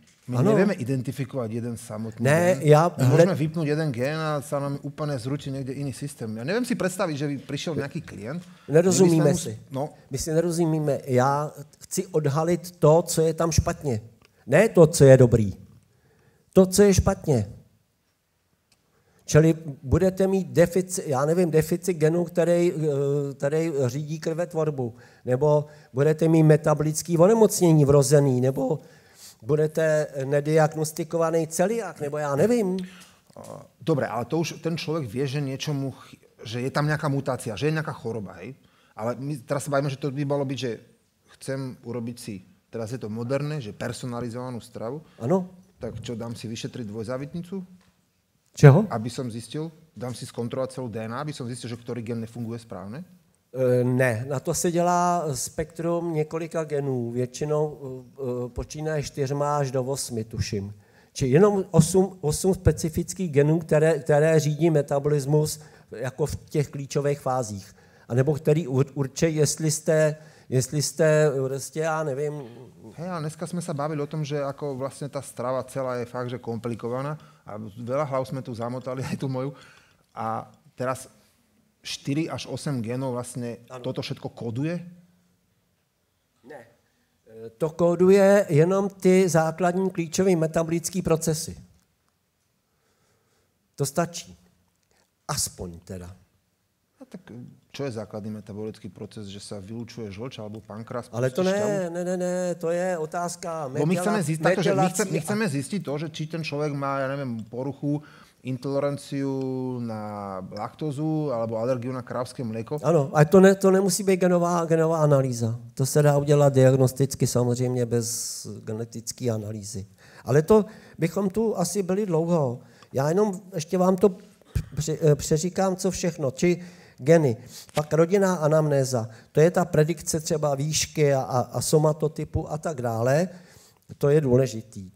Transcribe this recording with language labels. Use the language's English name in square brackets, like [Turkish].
[Slovak] My nevieme identifikovať jeden samotný gen. Môžeme vypnúť jeden gen a sa nám úplne zrúti niekde iný systém. Ja neviem si predstaviť, že by prišiel nejaký klient. [Czech] Nerozumíme si. My si nerozumíme. Já chci odhalit to, co je tam špatně. Ne to, co je dobrý. To, co je špatně. Čili budete mít deficit genů, který řídí krvetvorbu, nebo budete mít metabolické onemocnění vrozený, nebo budete nediagnostikovaný celiak, nebo já nevím. [Slovak] Dobre, ale to už ten človek vie, že niečomu, že je tam nejaká mutácia, že je nejaká choroba, hej? Ale my teraz sa bavíme, že to by malo byť, že chcem urobiť si, teraz je to moderné, že personalizovanú stravu. [Czech] Ano. [Slovak] Tak čo, dám si vyšetriť dvojzávitnicu? [Czech] Čeho? [Slovak] Aby som zistil, dám si zkontrolovať celú DNA, aby som zistil, že ktorý gen nefunguje správne? [Czech] Ne, na to se dělá spektrum několika genů, většinou počínaje 4 až do 8, tuším. Či jenom 8 specifických genů, které řídí metabolismus jako v těch klíčových fázích. A nebo který určí, jestli jste prostě, já nevím. [Slovak] Hej, a dneska sme sa bavili o tom, že ako vlastne tá strava celá je fakt, že komplikovaná a veľa hlav sme tu zamotali, aj tu moju. A teraz 4 až 8 genov vlastne toto všetko koduje? [Czech] Ne. To kóduje jenom ty základní klíčové metabolické procesy. To stačí. Aspoň teda. [Slovak] A tak čo je základný metabolický proces, že sa vylučuje žlč alebo pankrás? [Czech] Ale to ne, to je otázka [Slovak] my chceme zistiť to, že či ten človek má, ja neviem, poruchu, intoleranciu na laktózu alebo alergiu na krávské mléko. [Czech] Ano, a to nemusí být genová analýza. To se dá udělat diagnosticky samozřejmě bez genetické analýzy. Ale to bychom tu asi byli dlouho. Já jenom ještě vám to přeříkám, co všechno. Či geny, pak rodinná anamnéza. To je ta predikce třeba výšky a somatotypu a tak dále. To je důležitý.